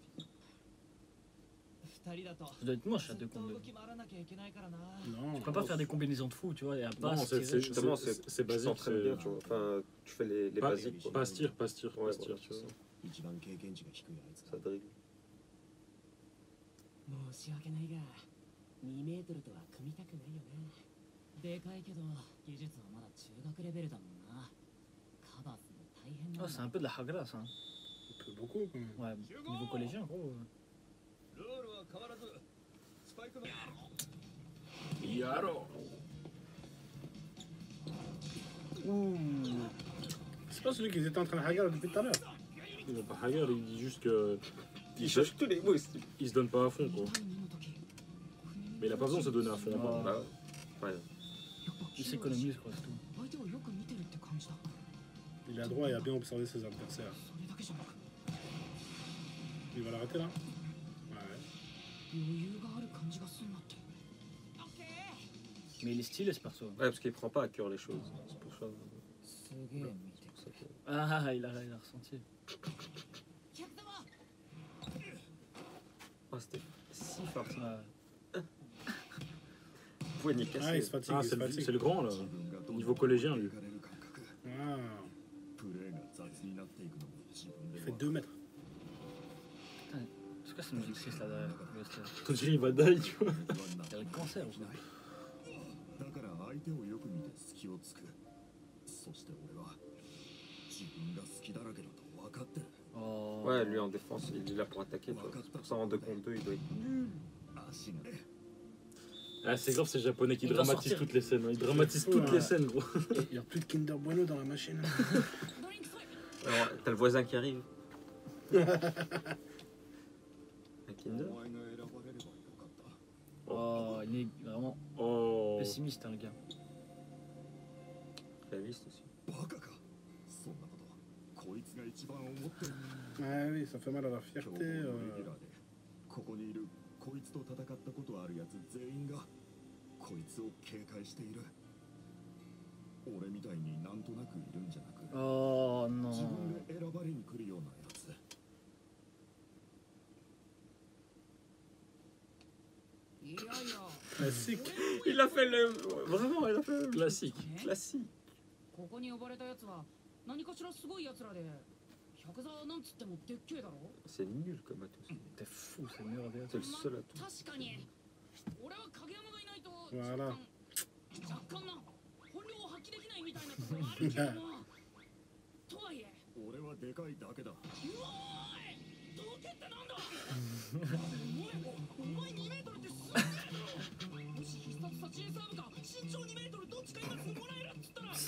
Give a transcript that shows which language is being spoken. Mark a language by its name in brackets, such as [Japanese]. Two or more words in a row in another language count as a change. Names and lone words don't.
[French] Ça doit être moche à 2 contre 2. Non. Tu peux pas faire des combinaisons de fou, tu vois, et à pas Non, c'est Justement, c'est Tu basique. t'entraînes bien, tu vois. Enfin, tu fais les Pas, basiques. Quoi. pas se tir, pas se tir, Ouais, pas se tir, voilà, tu vois. ça dribble. [Japanese] 申し訳ないが2メートルとは組みたくないよね。でかいけど技術はまだ中学レベルだもんな。カバーするの大変なん [French] Ah, [Japanese] だ。 [French] c'est un peu de la hagra, ça. Hein. Un peu beaucoup, quand même. Ouais, niveau collégien, gros. Yaro. C'est pas celui qui était en train de hagar depuis tout à l'heure. Il va pas hagar, il dit juste que. Il cherche tous les mots. Il se donne pas à fond, quoi. Mais il a pas besoin de se donner à fond. Ah. Bah, ouais. Il s'économise, quoi, c'est tout. [Japanese] 相手をよく見てるって感じだ。 [French] Il a droit et a bien observé ses adversaires. [Japanese] それだけじゃなく [French] Il va l'arrêter là? Ouais. [Japanese] 余裕がある感じがすんなって。 [French] Mais il est stylé, ce perso. Ouais, parce qu'il prend pas à cœur les choses. C'est pour ça. [Japanese] すげえ見てくれ。 [French] Ah, il a ressenti. Ah, c'était si fort. Ouais. Poignet Ah, cassé. il se fatigue, Ah, il se c'est fatigue. le grand, là. Niveau collégien, lui. Ah. Il fait 2 mètres. C'est quoi cette musique triste là derrière? On dirait il va die, tu vois. Il y a le cancer ou quoi? [Japanese] だから相手をよく見て隙をつく。そして俺は自分が好きだらけだと分かってる。 [French] Oh. Ouais, lui en défense, il est là pour attaquer. Tu vois. C'est pour ça en 2 contre 2, il doit être. [Japanese] 足がね。 [French] Ah, c'est grave, ces japonais qui Il doit dramatisent sortir. toutes les scènes. Hein. Ils dramatisent toutes les scènes, gros. Il n'y a plus de Kinder Bueno dans la machine. Alors, t'as le voisin qui arrive. Un Kinder. [Japanese] お前が選ばれればよかった。 [French] Oh, il est vraiment Oh. pessimiste, hein, le gars. Réaliste aussi. [Japanese] バカか。そんなことこいつが一番思ってる。 [French] Ouais, oui, ça fait mal à la [Japanese] 今日 [French] fierté. [Japanese] もレギュラーでここにいるこいつと戦ったことあるやつ全員がこいつを警戒している。俺みたいになんとなくいるんじゃなく、 [French] Oh [Japanese] 自 [French] non. [Japanese] 分で選ばれに来るようなやつ。いやいや。 [French] Classique. Il a fait le. Vraiment, il a fait le Classique. classique. [Japanese] ここに呼ばれたやつは何かしらすごいやつらで、百沢なんつってもでっけえだろ。 [French] C'est nul comme atout. T'es fou, c'est le meilleur des C'est le seul atout. [Japanese] 確かに。俺は影山がいないとわら若干な本領を発揮できないみたいなところあるけども。とはいえ。俺はでかいだけだ。うおーいどけってなんだお前2メートルってすげえもし必殺さチェーンサーブか身長2メートルどっちか今すぐもらえるっつったら